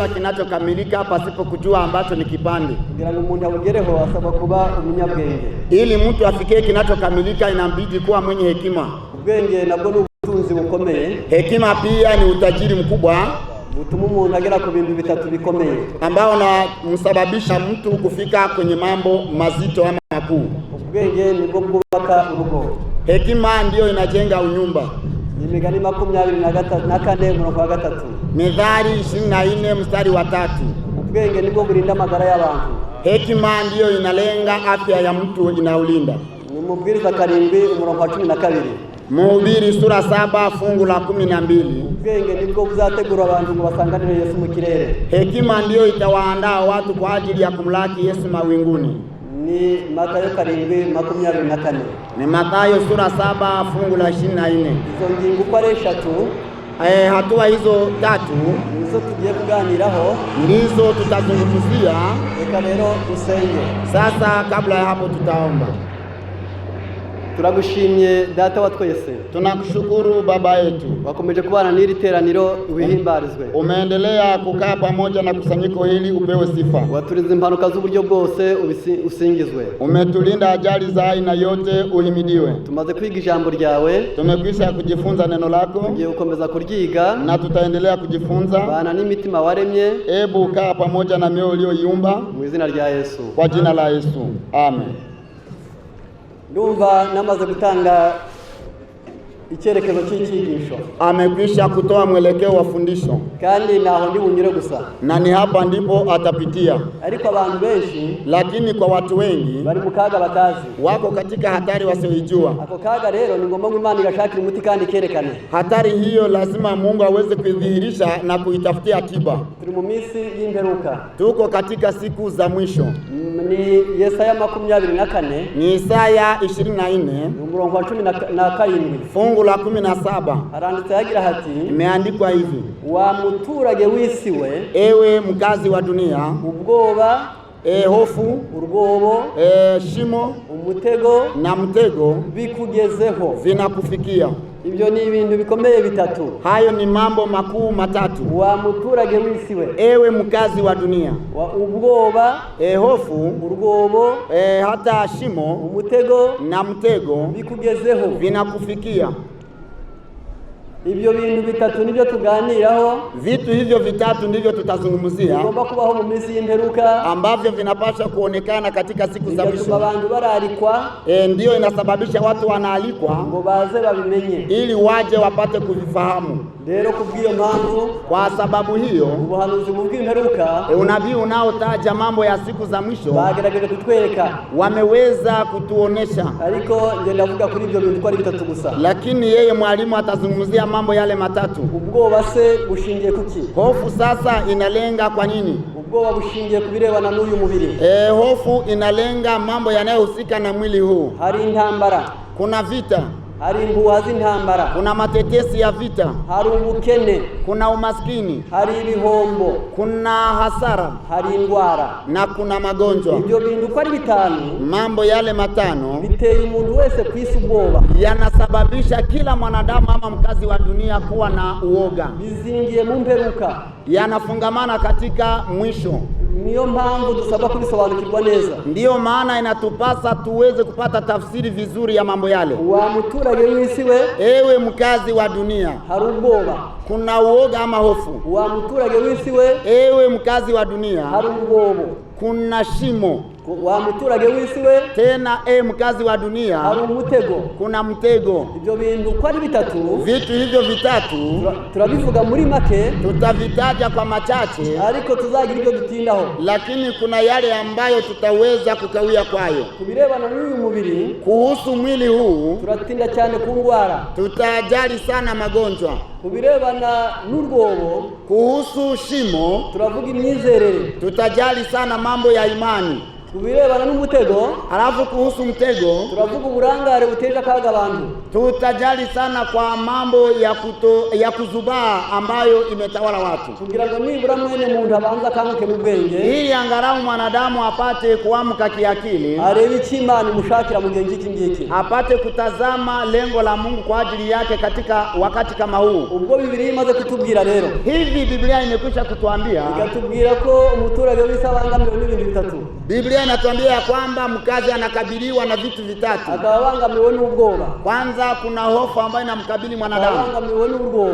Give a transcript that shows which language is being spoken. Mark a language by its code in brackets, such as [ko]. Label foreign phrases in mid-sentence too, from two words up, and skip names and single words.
[sw] kinachokamilika pasipo kujua ambacho ni kipande. [rw] kugira ngo umuntu abugereho asaba kuba umunyabwenge. [sw] Ili mtu afikie kinachokamilika inabidi kuwa mwenye hekima. [rw] Ubwenge nabwo ni ubutunzi bukomeye. [sw] Hekima pia ni utajiri mkubwa [rw] butuma umuntu agera ku bintu bitatu bikomeye, [sw] ambao unamsababisha mtu kufika kwenye mambo mazito ama makuu. [rw] Ubwenge nibwo bwubaka urugo. [sw] Hekima ndiyo inajenga unyumba. [rw] Imigani 24 umurongo wa 3. [sw] Mithali 24 mstari wa 3. [rw] Ubwenge nibwo burinda amagara y'abantu. [sw] Hekima ndiyo inalenga afya ya mtu, inaulinda. [rw] Ni Mubwiriza 7 umurongo wa 12. [sw] Mhubiri sura 7 fungu la 12. [rw] Ubwenge nibwo buzategura abantu ngo basanganire Yesu mu kirere. [sw] Hekima ndiyo itawaandaa watu kwa ajili ya kumlaki Yesu mawinguni. [rw] Ni Mathayo 7:24. [sw] Ni Mathayo sura 7 fungu la 24. [rw] Izo ngingo uko ari 3, [sw] hatua hizo 3 [rw] nizo tugiye kuganiraho, [sw] ndizo tutazungumzia. [rw] Reka rero usenge. [sw] Sasa kabla ya hapo tutaomba. [rw] Turagushimye data wa twese. [sw] Tunakushukuru baba yetu. [rw] Wakomeje kubana n'iri teraniro ubihimbarizwe. [sw] Umeendelea kukaa pamoja na kusanyiko hili, upewe sifa. [rw] Waturinze impanuka z'uburyo bwose usingizwe. [sw] Umetulinda ajali za aina yote, uhimidiwe. [rw] Tumaze kwiga ijambo ryawe. [sw] Tumekwisha kujifunza neno lako. [rw] Tugiye gukomeza kuryiga [sw] na tutaendelea kujifunza. [rw] Bana n'imitima waremye. [sw] Ebu kaa pamoja na mioyo uliyoiumba. [rw] Mu izina rya Yesu. [sw] Kwa jina la Yesu. Amen. [rw] Ndumva namaze gutanga icyerekezo cy'icyigisho. [sw] Amekwisha kutoa mwelekeo wa fundisho. [rw] Kandi naho ndi bunyure gusa. [sw] Na ni hapa ndipo atapitia. [rw] Ariko abantu benshi, [sw] lakini kwa watu wengi [rw] bari mu kaga batazi. [sw] Wako katika hatari wasioijua. [rw] Ako kaga rero ni ngomba Imana igashakira umuti kandi kerekane. [sw] Hatari hiyo lazima Mungu aweze kuidhihirisha na kuitafutia tiba. [rw] Turi mu minsi y'imperuka. [sw] Tuko katika siku za mwisho. [rw] Ni Yesaya 24. [sw] Ni Isaya 24 [rw] umurongo wa 17. [sw] Fungu la 17. [rw] Haranditse yagira hati, [sw] imeandikwa hivi: [rw] wa muturage wisiwe, [sw] ewe mkazi wa dunia, [rw] ubwoba, [sw] hofu, [rw] urwobo, [sw] shimo, [rw] umutego [sw] na mtego [rw] bikugezeho, [sw] vinakufikia. [rw] Ibyo ni ibintu bikomeye bitatu. [sw] Hayo ni mambo makuu matatu. [rw] Wa muturage wisiwe, [sw] ewe mkazi wa dunia, [rw] wa ubwoba, [sw] hofu, [rw] urwobo, [sw] hata shimo, [rw] umutego [sw] na mtego [rw] bikugezeho, [sw] vinakufikia. [rw] Ibyo bintu bitatu nibyo tuganiraho. [sw] Vitu hivyo vitatu ndivyo tutazungumzia. [rw] Ngomba kubaho mu minsi y'imperuka, [sw] ambavyo vinapaswa kuonekana katika siku za mwisho. [rw] Abantu bararikwa, [sw] ndio inasababisha watu wanaalikwa [rw] ngo baze babimenye, [sw] ili waje wapate kuvifahamu. [rw] Rero kubwiyo mpamvu, [sw] kwa sababu hiyo, [rw] ubuhanuzi mu bw'imperuka, [sw] unabii unaotaja mambo ya siku za mwisho [rw] bagerageje kutwereka, [sw] wameweza kutuonesha. [rw] Ariko nje ndavuga kuri ibyo bintu kwa bitatu gusa. [sw] Lakini yeye mwalimu atazungumzia mambo yale matatu. [rw] Ubwoba se bushingiye kuki? [sw] Hofu sasa inalenga kwa nini? [rw] Ubwoba bushingiye kubirebana n'uyu mubiri. [sw] Hofu inalenga mambo yanayohusika na mwili huu. [rw] Hari intambara, [sw] kuna vita. [rw] Hari imbuha z'intambara, [sw] kuna matetesi ya vita. [rw] Hari ubukene, [sw] kuna umaskini. [rw] Hari ibihombo, [sw] kuna hasara. [rw] Hari indwara, [sw] na kuna magonjwa. [rw] Ibyo bintu kwa bitanu, [sw] mambo yale matano, [rw] biteye umuntu wese kwisi ubwoba, [sw] yanasababisha kila mwanadamu ama mkazi wa dunia kuwa na uoga. [rw] Bizingiye mu mperuka, [sw] yanafungamana katika mwisho. [rw] Niyo mpamvu dusaba kubisobanukirwa neza. [sw] Ndiyo maana inatupasa tuweze kupata tafsiri vizuri ya mambo yale. [rw] Wa muturage wisiwe, [sw] ewe mkazi wa dunia, [rw] hari ubwoba, [sw] kuna uoga ama hofu. [rw] Wa muturage wisiwe, [sw] ewe mkazi wa dunia, [rw] hari ubwobo, [sw] kuna shimo. [rw] Wa muturage wisiwe, [sw] tena mkazi wa dunia, [rw] hari umutego, [sw] kuna mtego. [rw] Ibyo bintu kwa bitatu, [sw] vitu hivyo vitatu [rw] turabivuga muri make, [sw] tutavitaja kwa machache, [rw] ariko tuzagira ibyo dutindaho. [sw] Lakini kuna yale ambayo tutaweza kukawia kwayo. [rw] Kubirebana n'uyu mubiri, [sw] kuhusu mwili huu, [rw] turatinda cyane ku ndwara, [sw] tutajali sana magonjwa. [rw] Kubirebana n'urwobo, [sw] kuhusu shimo, [rw] turavuga imyizerere, [sw] tutajali sana mambo ya imani. [rw] kubirebana n'umutego, [sw] Alafu kuhusu mtego [rw] turavuga uburangare buteje akaga abantu. [sw] tutajali sana kwa mambo ya kuzubaa ambayo imetawala watu, [rw] kugira ngo nibura mwene muntu abanza akanguke mu bwenge, [sw] ili angalau mwanadamu apate kuamka kiakili, [rw] arebe iki Imana imushakira mu gihe iki ngiki, [sw] apate kutazama lengo la Mungu kwa ajili yake katika wakati kama huu. [rw] Ubwo Biblia imaze kutubwira rero, [sw] Hivi Biblia imekwisha kutuambia, [rw] ikatubwira ko umuturage w'isabangamiwe n'ibintu bitatu. [sw] Biblia inatuambia ya kwamba mkazi anakabiliwa na vitu vitatu. [rw] Akabangamiwe n'ubwoba. [sw] Kwanza kuna hofu ambayo inamkabili mwanadamu. [rw] Akabangamiwe n'ubwoba.